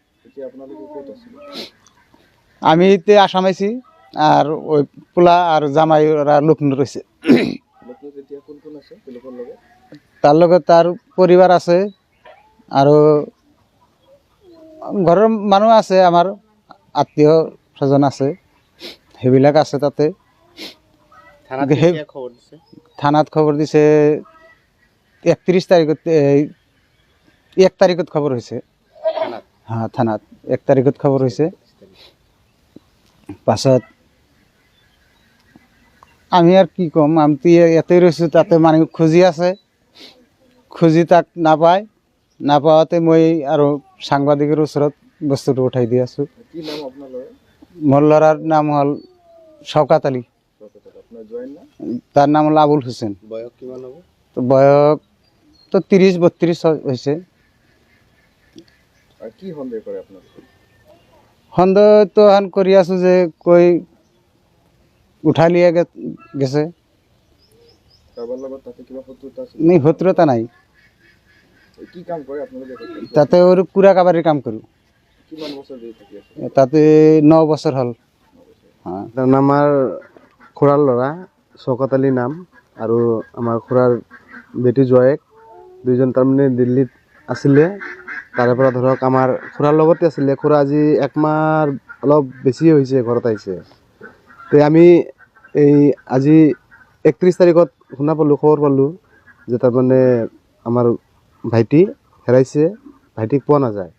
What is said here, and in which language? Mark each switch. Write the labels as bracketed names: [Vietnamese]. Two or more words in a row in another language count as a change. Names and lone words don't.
[Bangla] আমি তে আসামাইছি আর ওই পোলা আর জামাই ওরা লক্ষ্ণৌ রয়েছে। তার লগে তার পরিবার আছে, আরো ঘরের মানুষ আছে, আমার আত্মীয় স্বজন আছে, সেইবিলাক আছে। তাতে থানাত খবর দিছে 31 তারিখত, 1 তারিখত খবর হয়েছে। হ্যাঁ, থানাত 1 তারিখত খবর হয়েছে। পাছত আমি আর কি কম, আমি তো এতেই রয়েছি, তাতে মানে খুঁজি আছে, খুঁজি তাক না পাওয়াতে [Assamese] মই আৰু সাংবাদিকের ওচৰত বস্তুটো উঠাই দি আছো। [Bangla] মোৰ ল'ৰাৰ নাম হল শওকত আলী, তার নাম হল আবুল হোসেন। বয়স তো 30-32 হয়েছে। সন্দেহ তো এখন কৰি আছো যে কই উঠাই লিয়ে গেছে, শত্রুতা নাই। তাতে ওর কুড়া কাবারির কাম করি, তাতে 9 বছর হল। হ্যাঁ, [Assamese] আমার খুড়ার ল'ৰা শওকত আলী নাম, আৰু আমাৰ খুড়াৰ বেটি জোৱায়েক, দুইজন তাৰমানে দিল্লীত আছিলে। তাৰে পৰা ধৰক আমাৰ খুড়াৰ লগতে আছিলে। খুড়া আজি 1 মাহ অলপ বেছি হৈছে ঘৰত আহিছে। তো আমি এই আজি 31 তাৰিখত শুনা পালোঁ, খবৰ পালোঁ যে তাৰমানে আমাৰ ভাইটি হেৰাইছে, ভাইটিক পোৱা নাযায়।